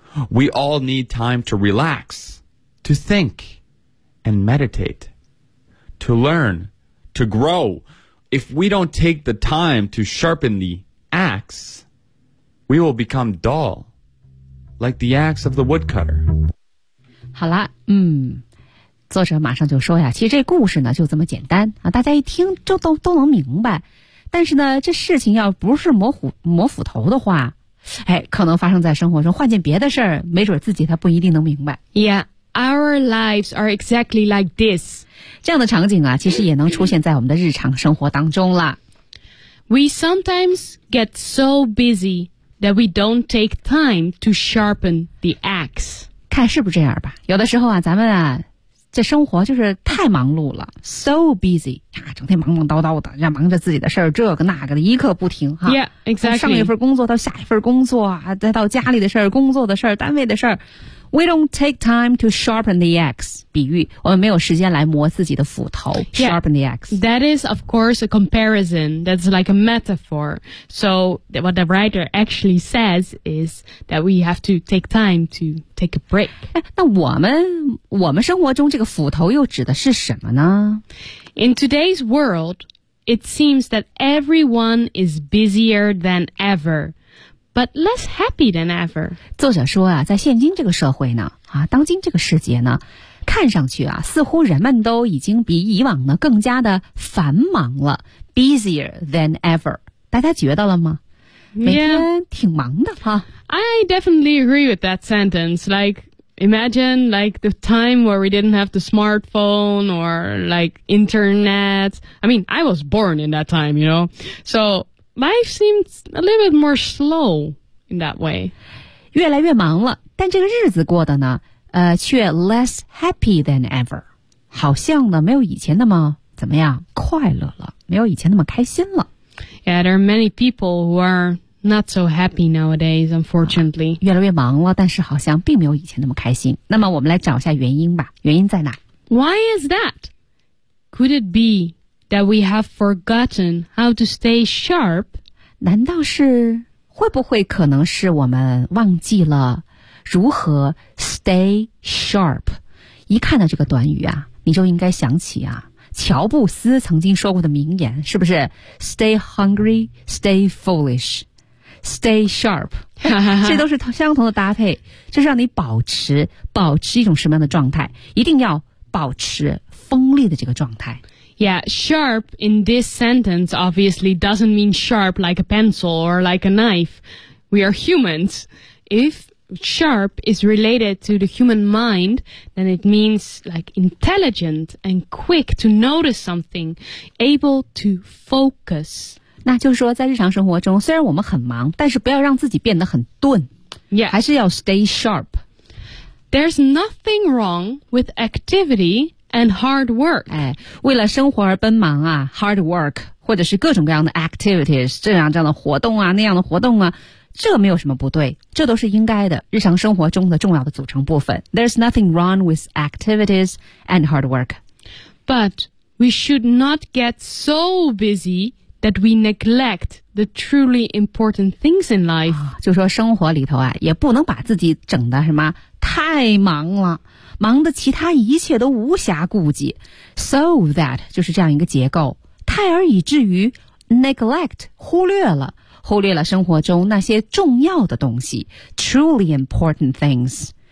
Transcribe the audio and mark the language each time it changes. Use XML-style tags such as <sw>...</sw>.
<en>We all need time to relax, to think, and meditate, to learn, to grow. If we don't take the time to sharpen the axe, we will become dull. Like the axe of the woodcutter.</en> <zh>好了，作者马上就说呀，其实这故事呢就这么简单啊，大家一听就都能明白。但是呢，这事情要不是磨斧头的话，哎，可能发生在生活中，换件别的事儿，没准自己他不一定能明白。</zh> <en>Yeah, our lives are exactly like this.</en> <zh>这样的场景啊，其实也能出现在我们的日常生活当中了。</zh> <en>We sometimes get so busy. that we don't take time to sharpen the axe.</en> <zh>看是不是这样吧？有的时候啊，咱们啊，这生活就是太忙碌了 ，</zh> <en>so busy</en> <zh>呀、啊，整天忙忙叨叨的，要忙着自己的事儿，这个那个的，一刻不停哈。</zh> <en>Yeah, exactly.</en> <zh>上一份工作到下一份工作啊，再到家里的事儿、工作的事儿、单位的事儿。</zh> <en>We don't take time to sharpen the axe.</en> <zh>比喻我们没有时间来磨自己的斧头</zh> <en>yeah, sharpen the axe. That is, of course, a comparison. That's like a metaphor. So what the writer actually says is that we have to take time to take a break.</en> <zh>那我们生活中这个斧头又指的是什么呢？</zh> <en>In today's world, it seems that everyone is busier than ever. But less happy than ever.</en> <zh>作者说啊，在现今这个社会呢，啊，当今这个世界呢，看上去啊，似乎人们都已经比以往呢更加的繁忙了 ，</zh> <en>busier than ever.</en> <zh>大家觉得了吗？</zh> <en>Yeah.</en> <zh>每天挺忙的哈。</zh> <en>I definitely agree with that sentence. Like, imagine like the time where we didn't have the smartphone or like internet. I mean, I was born in that time, you know. So. Life seems a little bit more slow in that way.</en> <zh>越来越忙了，但这个日子过得呢，却</zh> <en>less happy than ever.</en> <zh>好像呢，没有以前那么怎么样快乐了，没有以前那么开心了。</zh> <en>Yeah, there are many people who are not so happy nowadays, unfortunately.</en> <zh>越来越忙了，但是好像并没有以前那么开心。那么我们来找一下原因吧，原因在哪？</zh> <en>Why is that? Could it be? That we have forgotten how to stay sharp.</en> <zh>难道是会不会可能是我们忘记了如何</zh> <en>stay sharp?</en> <zh>一看到这个短语啊，你就应该想起啊，乔布斯曾经说过的名言，是不是 ？</zh> <en>Stay hungry, stay foolish, stay sharp.</en> <zh>这都是相同的搭配，就是让你保持一种什么样的状态？一定要保持锋利的这个状态。</zh> <en>Yeah, sharp in this sentence obviously doesn't mean sharp like a pencil or like a knife. We are humans. If sharp is related to the human mind, then it means like intelligent and quick to notice something, able to focus.</en> <zh>那就是说在日常生活中，虽然我们很忙，但是不要让自己变得很钝。</zh> <en>Yeah.</en> <zh>还是要</zh> <en>stay sharp. There's nothing wrong with activityAnd hard work.</en> <zh>哎，为了生活而奔忙啊 ，</zh> <en>hard work，</en> <zh>或者是各种各样的 activities， 这样的活动啊，那样的活动啊，这没有什么不对，这都是应该的，日常生活中的重要的组成部分。</zh> <en>There's nothing wrong with activities and hard work. But we should not get so busy that we neglect the truly important things in life.、</en> <zh>哦、就说生活里头啊，也不能把自己整的什么太忙了。忙得其他一切都无暇顾及 ，</zh> <en>so that</en> <zh>就是这样一个结构，太而以至于 neglect 忽略了生活中那些重要的东西 ，</zh> <en>truly important things。</en>